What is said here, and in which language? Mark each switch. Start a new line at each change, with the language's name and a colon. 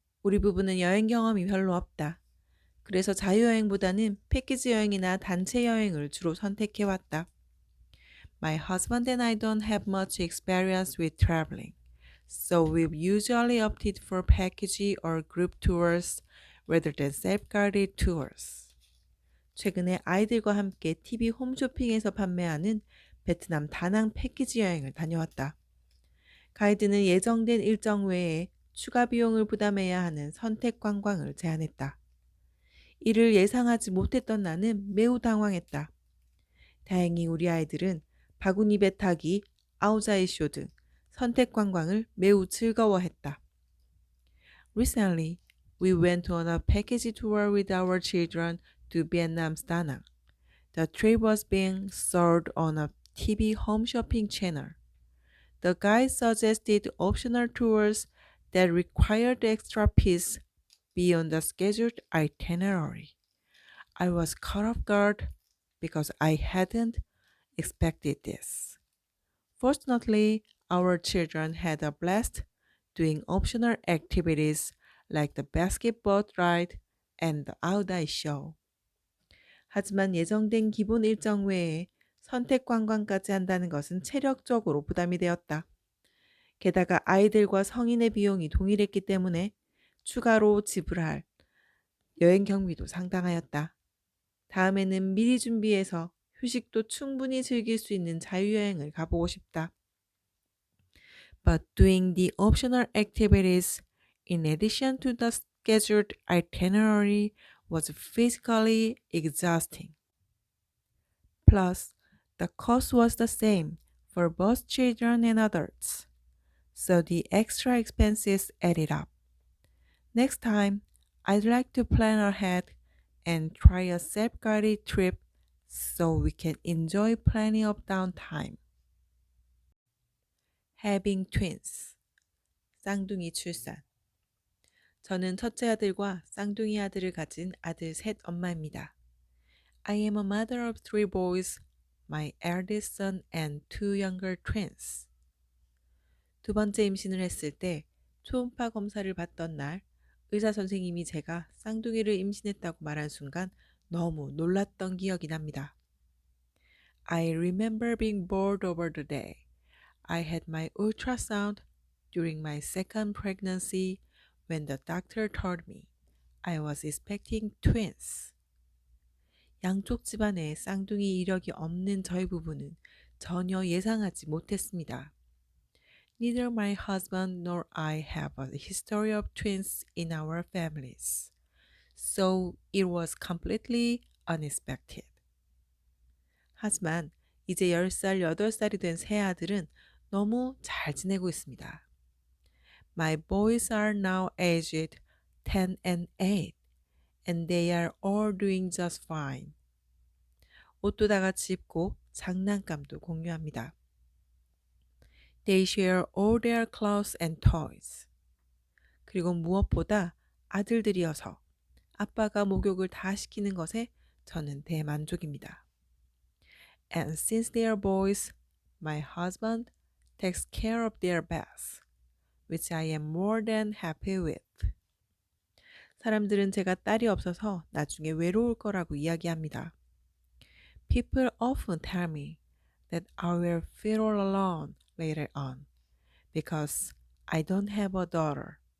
Korean: 우리 부부는 여행 경험이 별로 없다. 그래서 자유여행보다는 패키지 여행이나 단체 여행을 주로 선택해왔다.
English: My husband and I don't have much experience with traveling, so we've usually opted for package or group tours rather than self-guided tours.
Korean: 최근에 아이들과 함께 TV 홈쇼핑에서 판매하는 베트남 다낭 패키지 여행을 다녀왔다. 가이드는 예정된 일정 외에 추가 비용을 부담해야 하는 선택 관광을 제안했다. 이를 예상하지 못했던 나는 매우 당황했다. 다행히 우리 아이들은 바구니 배 타기, 아우자이 쇼 등 선택 관광을 매우 즐거워했다.
English: Recently, we went on a package tour with our children to Vietnam's Da Nang. The trip was being sold on a TV home shopping channel. The guide suggested optional tours that required extra fees beyond the scheduled itinerary. I was caught off guard because I hadn't expected this. Fortunately, our children had a blast doing optional activities like the basketball ride and the outdoor show.
Korean: 하지만 예정된 기본 일정 외에 선택 관광까지 한다는 것은 체력적으로 부담이 되었다. 게다가 아이들과 성인의 비용이 동일했기 때문에 추가로 지불할 여행 경비도 상당하였다. 다음에는 미리 준비해서 휴식도 충분히 즐길 수 있는 자유여행을 가보고 싶다.
English: But doing the optional activities in addition to the scheduled itinerary was physically exhausting. Plus, the cost was the same for both children and adults, so the extra expenses added up. Next time, I'd like to plan ahead and try a self-guided trip so we can enjoy plenty of downtime. Having twins.
Korean: 쌍둥이 출산. 저는 첫째 아들과 쌍둥이 아들을 가진 아들 셋 엄마입니다.
English: I am a mother of three boys, my eldest son and two younger twins.
Korean: 두 번째 임신을 했을 때 초음파 검사를 받던 날 의사 선생님이 제가 쌍둥이를 임신했다고 말한 순간 너무 놀랐던 기억이 납니다.
English: I remember being bored over the day. I had my ultrasound during my second pregnancy when the doctor told me I was expecting twins.
Korean: 양쪽 집안에 쌍둥이 이력이 없는 저희 부부는 전혀 예상하지 못했습니다.
English: Neither my husband nor I have a history of twins in our families, so it was completely unexpected.
Korean: 하지만 이제 10살, 8살이 된 새 아들은 너무 잘 지내고 있습니다.
English: My boys are now aged 10 and 8, and they are all doing just fine.
Korean: 옷도 다 같이 입고 장난감도 공유합니다.
English: They share all their clothes and toys.
Korean: 그리고 무엇보다 아들들이어서 아빠가 목욕을 다 시키는 것에 저는 대만족입니다.
English: And since they are boys, my husband takes care of their baths, which I am more than happy with.
Korean: 사람들은 제가 딸이 없어서 나중에 외로울 거라고 이야기합니다.
English: People often tell me that I will feel all alone later on because I don't have a daughter.